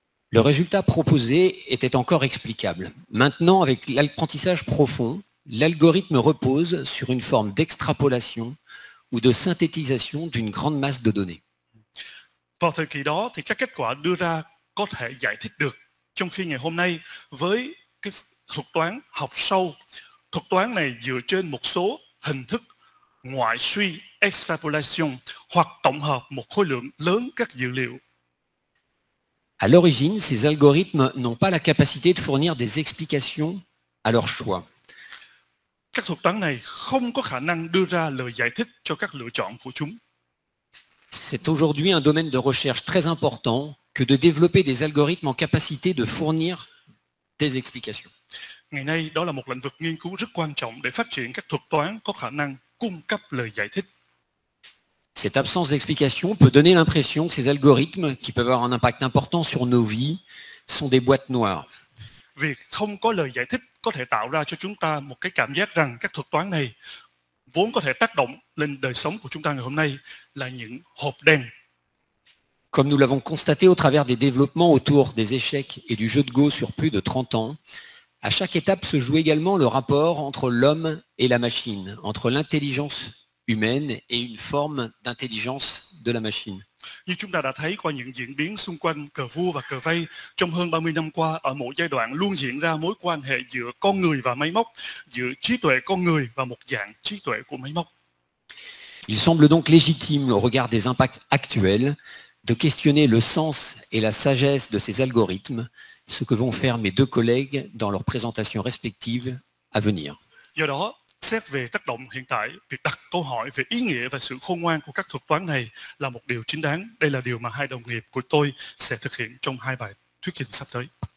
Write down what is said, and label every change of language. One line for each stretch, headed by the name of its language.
French: Le résultat proposé était encore explicable. Maintenant, avec l'apprentissage profond, l'algorithme repose sur une forme d'extrapolation ou de synthétisation d'une grande masse de données.
Vietnamese: Vào thời kỳ đó thì các kết quả đưa ra có thể giải thích được, trong khi ngày hôm nay với cái thuật toán học sâu, thuật toán này dựa trên một số hình thức ngoại suy extrapolation hoặc tổng hợp một khối lượng lớn các dữ liệu.
French: À l'origine, ces algorithmes n'ont pas la capacité de fournir des explications à leur choix.
Vietnamese: Các thuật toán này không có khả năng đưa ra lời giải thích cho các lựa chọn của chúng.
French: C'est aujourd'hui un domaine de recherche très important que de développer des algorithmes en capacité de fournir des explications.
Vietnamese: Ngày nay, đó là một lĩnh vực nghiên cứu rất quan trọng để phát triển các thuật toán có khả năng cung cấp lời giải thích.
French: Cette absence d'explication peut donner l'impression que ces algorithmes, qui peuvent avoir un impact important sur nos vies, sont des boîtes noires.
Vietnamese: Việc không có lời giải thích có thể tạo ra cho chúng ta một cái cảm giác rằng các thuật toán này vốn có thể tác động lên đời sống của chúng ta ngày hôm nay là những hộp đen.
French: Comme nous l'avons constaté au travers des développements autour des échecs et du jeu de Go sur plus de 30 ans, à chaque étape se joue également le rapport entre l'homme et la machine, entre l'intelligence humaine et une forme d'intelligence de la machine.
Vietnamese: Như chúng ta đã thấy qua những diễn biến xung quanh cờ vua và cờ vây trong hơn 30 năm qua, ở mỗi giai đoạn luôn diễn ra mối quan hệ giữa con người và máy móc, giữa trí tuệ con người và một dạng trí tuệ của máy móc.
French: Il semble donc légitime au regard des impacts actuels de questionner le sens et la sagesse de ces algorithmes, ce que vont faire mes deux collègues dans leurs présentations respectives à venir.
Vietnamese: Do đó, xét về tác động hiện tại, việc đặt câu hỏi về ý nghĩa và sự khôn ngoan của các thuật toán này là một điều chính đáng. Đây là điều mà hai đồng nghiệp của tôi sẽ thực hiện trong hai bài thuyết trình sắp tới.